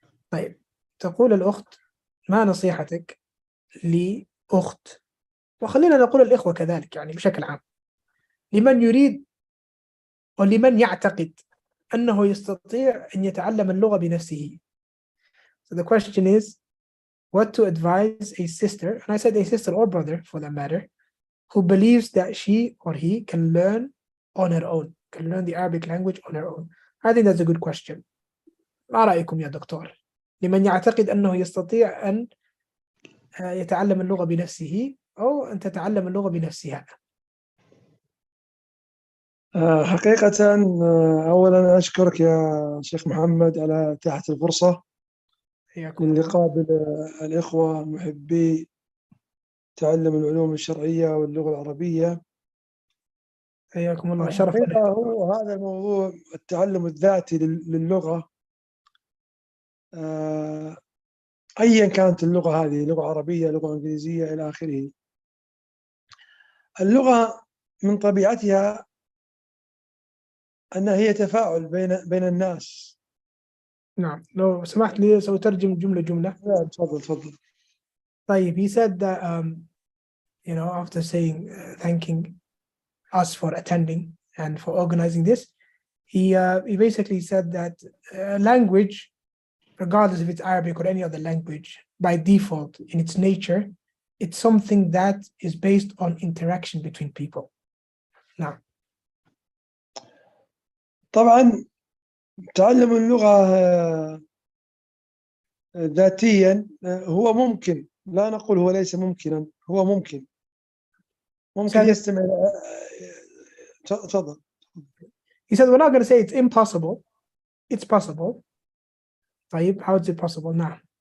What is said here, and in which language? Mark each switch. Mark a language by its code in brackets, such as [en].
[ar] طيب تقول الأخت: ما نصيحتك لأخت، وخلينا نقول الإخوة كذلك يعني بشكل عام، لمن يريد ولمن يعتقد أنه يستطيع أن يتعلم اللغة بنفسه. [en] So the question is, what to advise a sister, and I said a sister or brother for that matter, who believes that she or he can learn on her own, can learn the Arabic language on her own. I think that's a good question. [ar] ما رأيكم يا دكتور؟ لمن يعتقد أنه يستطيع أن يتعلم اللغة بنفسه أو أن تتعلم اللغة بنفسها. حقيقة أولا أشكرك يا شيخ محمد على إتاحة الفرصة حياكم الله. للقاء بالإخوة محبي تعلم العلوم الشرعية واللغة العربية. حياكم الله، شرف الحقيقة لنا. هو هذا الموضوع، التعلم الذاتي للغة، أيا كانت اللغة هذه، لغة عربية، لغة إنجليزية، إلى آخره. اللغة من طبيعتها أنها هي تفاعل بين الناس. نعم، لو سمحت لي سأترجم جملة. لا، تفضل. [en] طيب he said that after saying thanking us for attending and for organizing this, he basically said that language, regardless if it's Arabic or any other language, by default in its nature, it's something that is based on interaction between people. Now, [ar] طبعا تعلم اللغة ذاتيا هو ممكن، لا نقول هو ليس ممكنا، هو ممكن يستمع. تفضل. [en] he said we're not going to say it's impossible, it's possible. طيب how is it possible now?